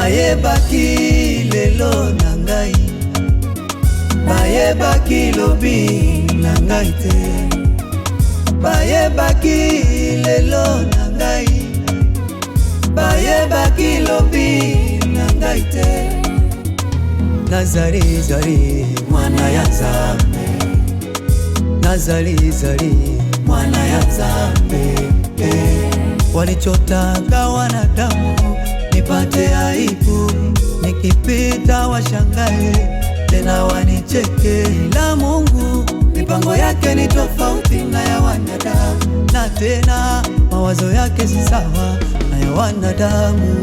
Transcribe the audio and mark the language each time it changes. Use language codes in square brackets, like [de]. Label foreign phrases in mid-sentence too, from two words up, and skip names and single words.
[ln] bayebaki lelo na ngai, bayebaki lobi na ngai te, bayebaki lelo na ngai, bayebaki lobi na ngai te. Nazali zali mwana ya Nzambe, nazali zali mwana ya Nzambe. [sw] Walichotaka wanadamu nipate aibu, nikipita washangae tena wanicheke, ila Mungu mipango yake ni tofauti na ya wanadamu, na tena mawazo yake si sawa na ya wanadamu.